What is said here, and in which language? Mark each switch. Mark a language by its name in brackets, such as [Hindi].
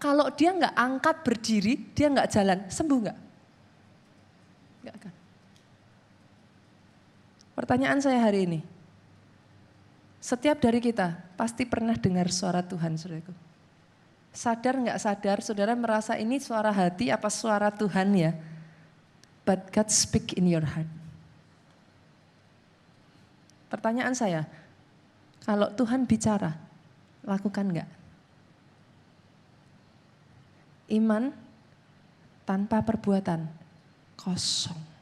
[Indonesian] Kalau dia nggak angkat berdiri, dia nggak jalan, sembuh nggak? Nggak akan. Pertanyaan saya hari ini, setiap dari kita pasti pernah dengar suara Tuhan, saudaraku. Sadar nggak sadar, saudara merasa ini suara hati apa suara Tuhan ya? [English] But God speak in your heart. [Indonesian] Pertanyaan saya, kalau Tuhan bicara, lakukan nggak? Iman tanpa perbuatan, kosong.